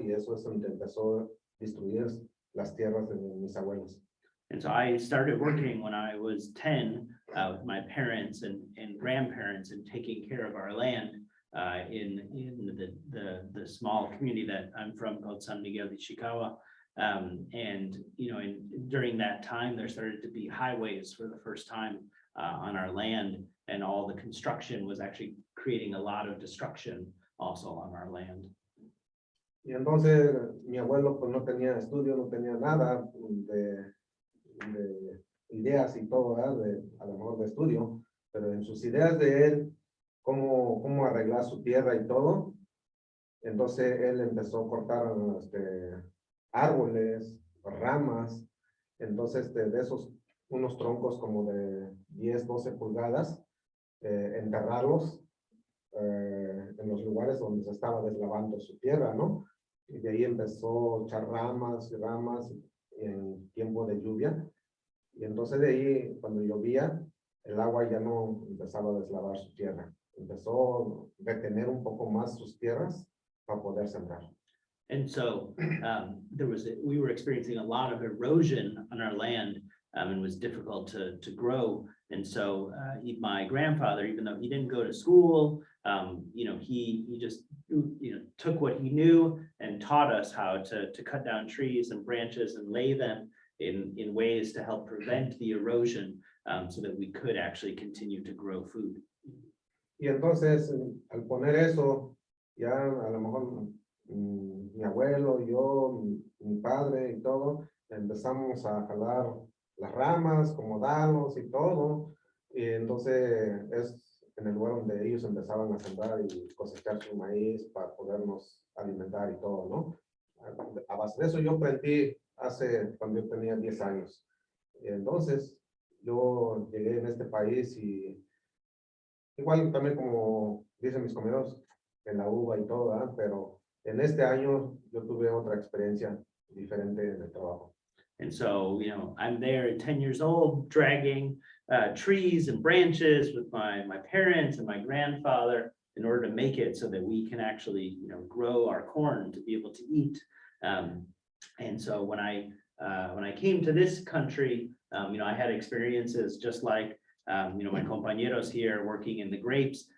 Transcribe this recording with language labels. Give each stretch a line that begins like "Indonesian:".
Spanish: Y eso empezó a destruir las tierras de mis abuelos.
English: And so I started working when I was 10 with my parents and grandparents and taking care of our land in the small community that I'm from called San Miguel de Chicago. And during that time, there started to be highways for the first time on our land, and all the construction was actually creating a lot of destruction also on our land.
Spanish: Y entonces mi abuelo pues no tenía estudio, no tenía nada de ideas y todo, ¿verdad? A lo mejor de estudio, pero en sus ideas de él, cómo arreglar su tierra y todo, entonces él empezó a cortar árboles, ramas, entonces de esos unos troncos como de 10, 12 pulgadas, enterrarlos en los lugares donde se estaba deslavando su tierra, ¿no? Y de ahí empezó a echar ramas y ramas en tiempo de lluvia. Y entonces de ahí, cuando llovía, el agua ya no empezaba a deslavar su tierra. Empezó a retener un poco más sus tierras para poder sembrar.
English: And so we were experiencing a lot of erosion on our land, and it was difficult to grow. And so my grandfather, even though he didn't go to school, he just took what he knew and taught us how to cut down trees and branches and lay them in ways to help prevent the erosion, so that we could actually continue to grow food.
Spanish: Y entonces, al poner eso, ya a lo mejor mi abuelo, yo, mi padre y todo, empezamos a jalar las ramas, acomodarlos y todo. Y entonces es en el lugar donde ellos empezaban a sembrar y cosechar su maíz para podernos alimentar y todo, ¿no? A base de eso yo aprendí cuando yo tenía 10 años. Y entonces yo llegué en este país y igual también como dicen mis compañeros, en la uva y todo, ¿verdad? Pero en este año yo tuve otra experiencia diferente en el trabajo.
English: And so, I'm there at 10 years old, dragging trees and branches with my parents and my grandfather in order to make it so that we can actually, grow our corn to be able to eat. And so when I came to this country, I had experiences just like, my compañeros here working in the grapes.